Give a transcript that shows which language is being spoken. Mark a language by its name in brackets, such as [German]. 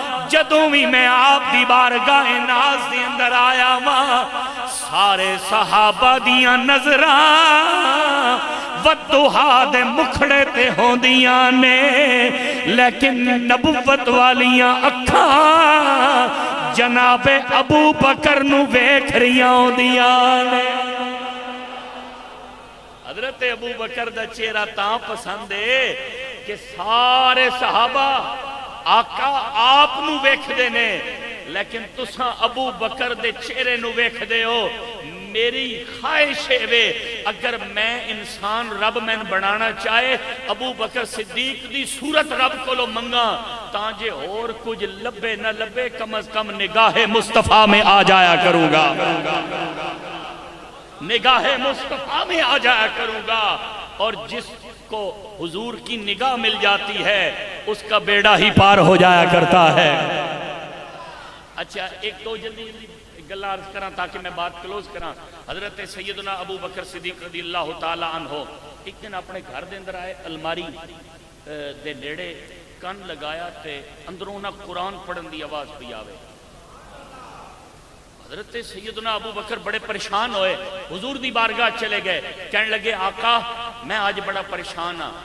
[Punjabi] جدوں بھی میں آپ دی بارگاہ ناز دی اندر آیا ماں سارے صحابہ دیاں نظراں ودوہا دے مکھڑے تے ہوندیاں نے لیکن نبوت والیاں اکھاں جناب ابو بکر نو ویکھ رہیاں ہوندیاں نے. حضرت ابو بکر دا چہرہ تاں پسند ہے کہ سارے صحابہ آقا آپ نو ویکھ دے نے لیکن تساں ابو بکر دے چہرے نو ویکھ دے ہو. میری خواہش ہے اگر میں انسان رب میں بنانا چاہے ابو بکر صدیق دی صورت رب کو لو منگا تانجے اور کچھ لبے نہ لبے [Urdu] کم از کم نگاہ مصطفیٰ میں آ جایا کروں گا نگاہ مصطفیٰ میں آ جایا کروں گا اور جس کو حضور کی نگاہ مل جاتی ہے اس کا بیڑا ہی پار ہو جایا کرتا ہے. [Punjabi] اچھا ایک دو جلدی گلہ عرض کرا تاکہ میں بات کلوز کرا. حضرت سیدنا ابو بکر صدیق رضی اللہ تعالی عنہ ایک دن اپنے گھر دے اندر آئے الماری دے نیڑے کان لگایا تے اندروں نہ قرآن پڑھن دی آواز پہ آوے. حضرت سیدنا ابو بکر بڑے پریشان ہوئے حضور دی بارگاہ چلے گئے کہنے لگے آقا میں آج بڑا پریشان ہاں.